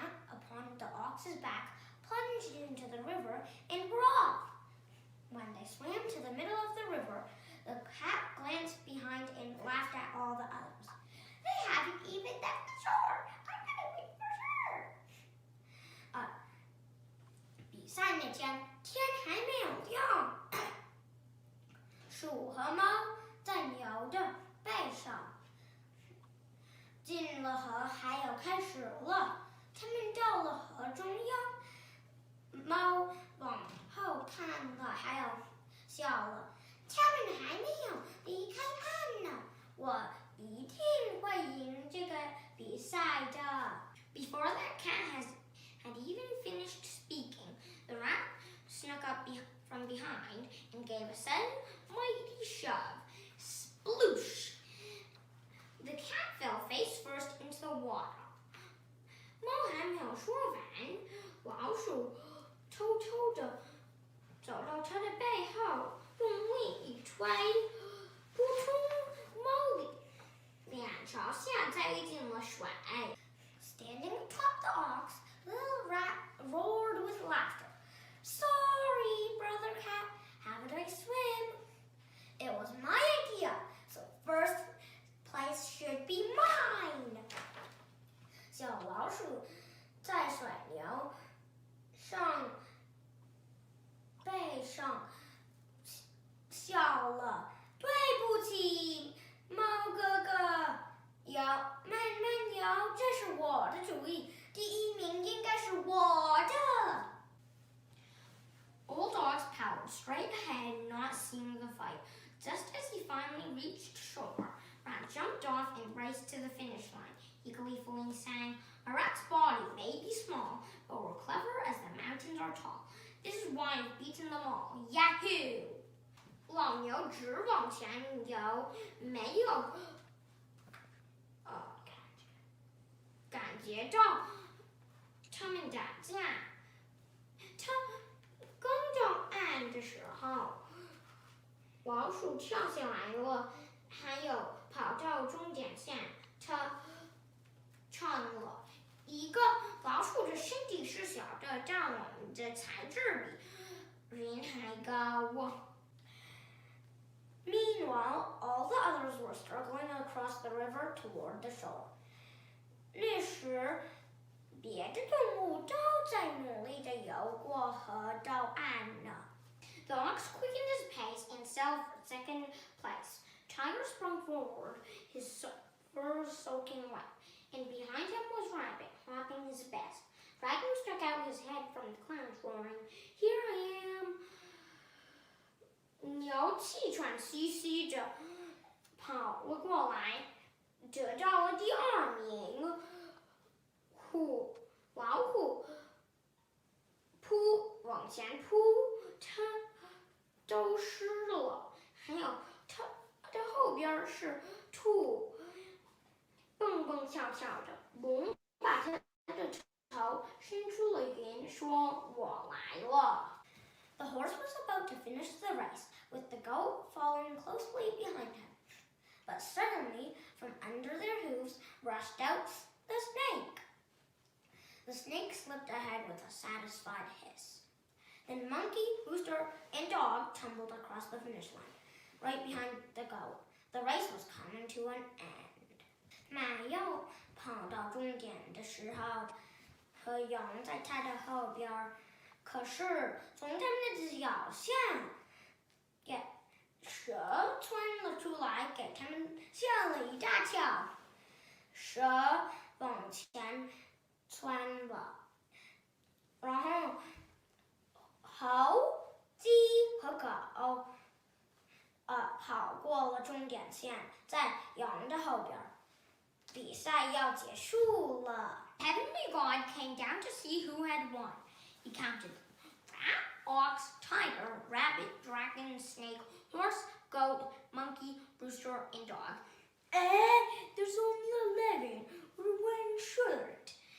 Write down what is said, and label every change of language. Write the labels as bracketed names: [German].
[English] upon the ox's back, plunged into the river, and were off. When they swam to the middle of the river, the cat glanced behind and laughed at all the others. They haven't even left the shore. I'm gonna wait for sure. [Chinese] 比赛那天，天还没有亮，鼠和猫在牛的背上。进了河，还要开始了。他们到了河中央，猫往后看了，还有笑了。他们还没有离开岸呢，我一定会赢这个比赛的。 [English] Before that cat had even finished speaking, the rat snuck up from behind and gave a sudden, mighty shove. Sploosh! The cat fell face first into the water. [Chinese] 猫还没有说完，老鼠偷偷地走到它的背后，用力一推，扑通，猫脸朝下栽进了水。 [English] Standing atop the ox, the little rat roared with laughter. Sorry, brother cat, how would I swim? It was my idea, so first place should be mine. [Chinese] 小老鼠在水牛背上笑了。对不起，猫哥哥，慢慢摇，这是我的主意，第一名应该是我的。 [English] Old Ox paddled straight ahead, not seeing the fight. Just as he finally reached shore, Rat jumped off and raced to the finish line. He gleefully sang, "A rat's body may be small, but we're clever as the mountains are tall. This is why I've beaten them all. Yahoo!" [Chinese] 老牛直往前游，没有感觉到他们打架。他刚到岸的时候，老鼠跳下来了，还有跑到终点线，他唱了一个老鼠的身体是小的，但我们的材质比人还高。 [English] Meanwhile, all the others were struggling across the river toward the shore. [Chinese] 那时，别的动物都在努力地游过河到岸呢。 [English] The ox quickened his pace and sailed for second place. Tiger sprung forward, his fur soaking wet, and behind him was Rabbit, hopping his best. Dragon stuck out his head from the clouds, roaring, "Here I am!" [Chinese] 牛气喘吁吁着跑了过来，得到了第二名。老虎往前扑，它都湿了。还有它的后边是兔，蹦蹦跳跳的。龙把它的头伸出了云，说：“我来了。” [English] The horse was about to finish the race, with the goat following closely behind him. But suddenly, from under their hooves, rushed out the snake. The snake slipped ahead with a satisfied hiss. Then monkey, rooster, and dog tumbled across the finish line, right behind the goat. The race was coming to an end. [Chinese] 马又跑到终点的时候，和羊在它的后边。可是从它们的脚下，蛇窜了出来，给它们吓了一大跳。蛇往前窜了，然后猴、鸡和狗，跑过了终点线，在羊的后边。比赛要结束了。 [English] Heavenly God came down to see who had won. He counted rat, ox, tiger, rabbit, dragon, snake, horse, goat, monkey, rooster, and dog. There's only 11. We're one short.